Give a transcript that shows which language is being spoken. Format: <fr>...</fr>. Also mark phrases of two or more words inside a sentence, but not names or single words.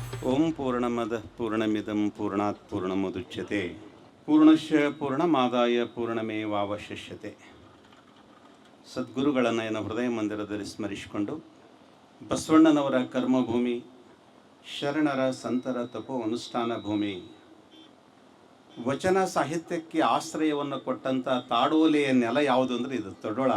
<sa>ಓಂ ಪೂರ್ಣಮದ ಪೂರ್ಣಮಿದಂ ಪೂರ್ಣಾತ್ ಪೂರ್ಣಮುದಚ್ಯತೆ ಪೂರ್ಣಶ್ಯ ಪೂರ್ಣಮಾದಾಯ ಪೂರ್ಣಮೇವಾವಶಿಷ್ಯತೆ.</sa> <kn>ಸದ್ಗುರುಗಳ ನಯನ ಹೃದಯ ಮಂದಿರದಲ್ಲಿ ಸ್ಮರಿಸಿಕೊಂಡು ಬಸವಣ್ಣನವರ ಕರ್ಮಭೂಮಿ, ಶರಣರ ಸಂತರ ತಪೋ ಅನುಷ್ಠಾನ ಭೂಮಿ, ವಚನ ಸಾಹಿತ್ಯಕ್ಕೆ ಆಶ್ರಯವನ್ನು ಕೊಟ್ಟಂಥ ತಾಡೋಲೆಯ ನೆಲ ಯಾವುದು ಅಂದರೆ ಇದು ತೊಡೋಳ.</kn>